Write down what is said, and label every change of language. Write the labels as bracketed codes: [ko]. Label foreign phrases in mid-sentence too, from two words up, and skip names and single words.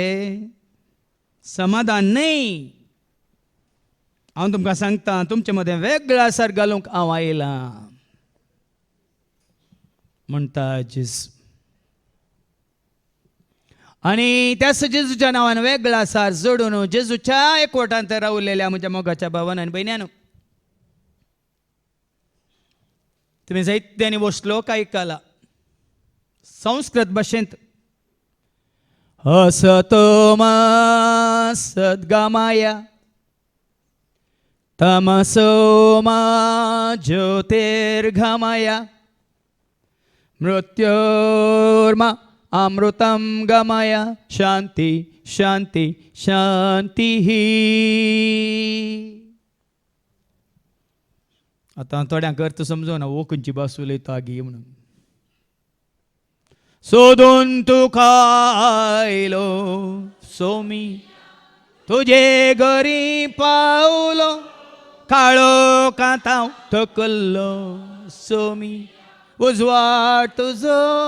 [kok] समाधान न्ही, हांव तुमकां सांगता तुमचे मदें वेगळो आसार घालूंक हांव आयलां म्हणटा जेजू. आनी त्याच जेजूच्या नांवान वेगळो आसार जोडून जेजूच्या एकवटांत रावलेल्या म्हज्या मोगाच्या भावान आनी भयण्यान, तुमी जायत्यांनी वो श्लोक आयकला संस्कृत भाशेंत. [sa] असतो मा सद्गमय तमसो मा ज्योतिर्गमय मृत्योर्मा अमृतं गमय शांती शांती शांती. [kok] आतां थोड्यांक अर्थ समजोना वो खंयची भास उलयता आगी म्हणून. सोदून तुका आयलो सोमी तुझे घरी पावलो काळो कांताव थकल्लो सोमी उजवाड तुजो.